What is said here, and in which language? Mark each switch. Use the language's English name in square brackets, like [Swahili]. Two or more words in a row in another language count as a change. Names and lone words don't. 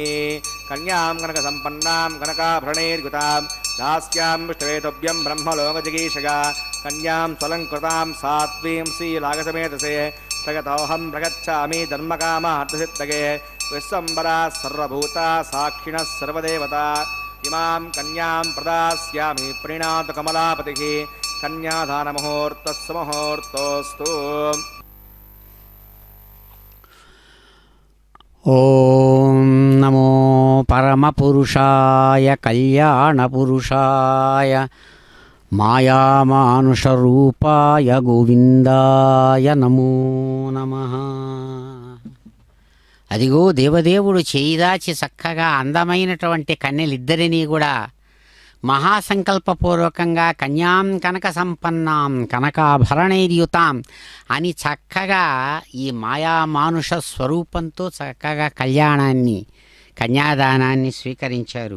[Sanskrit] कन्यां कनकसम्पन्नां कनकाभरणैर्युतां दास्यां विष्णुवेतुभ्यं ब्रह्मलोकजिगीषया कन्यां स्वलङ्कृतां सात्वीं श्रीलागसमेतसे प्रगतोऽहं प्रगच्छामि धर्मकामार्थसिद्धये विश्वम्बरा सर्वभूता साक्षिणः सर्वदेवता इमां कन्यां प्रदास्यामि प्रीणातु कमलापतिः। कन्यादानमुहूर्तस्सु मुहूर्तोऽस्तु। ఓం నమో పరమపురుషాయ కళ్యాణపురుషాయ మాయామానుషరూపాయ గోవిందాయ నమో నమః. [Telugu] అదిగో దేవదేవుడు చేయిదాచి చక్కగా అందమైనటువంటి కన్యలిద్దరినీ కూడా మహాసంకల్పపూర్వకంగా [Sanskrit] కన్యాం కనక సంపన్నాం కనకాభరణైర్యుతాం [Telugu] అని చక్కగా ఈ మాయామానుష స్వరూపంతో చక్కగా కన్యాదానాన్ని స్వీకరించారు.